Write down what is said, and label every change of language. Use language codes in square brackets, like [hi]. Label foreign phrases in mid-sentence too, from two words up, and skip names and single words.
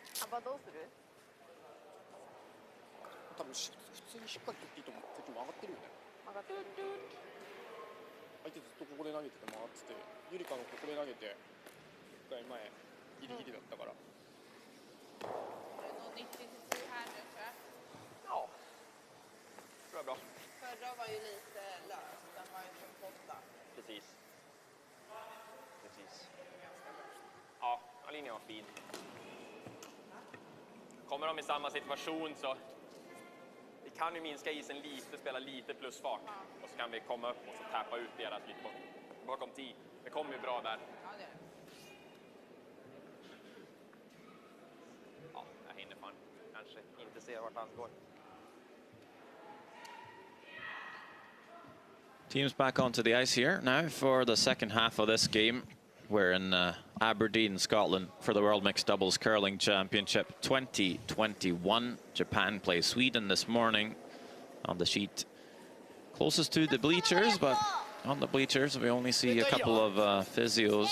[ja] 幅どうする？多分普通にしっかり取っていいと思う。こっちも上がってるよね。上がってる。相手ずっとここで投げてて回ってて、ゆりかのここで投げて一回前ギリギリだったから。 [sv] Något nytt initiativ här nu tror jag. Ja, tror jag bra. Förra var ju lite lös, den var ju från 8. Precis. Ja, linjen var fin. Kommer de i samma situation så vi kan ju minska isen lite, spela lite plusfart. Och så kan vi komma upp och så tappa ut deras lite bakom 10. Det kommer ju bra där. Ja, det är det. Ja, jag hinner fan kanske inte se vart han går. [en] Teams back onto the ice here now for the second half of this game. We're in Aberdeen, Scotland for the World Mixed Doubles Curling Championship 2021. Japan plays Sweden this morning on the sheet closest to the bleachers, but on the bleachers we only see a couple of physios.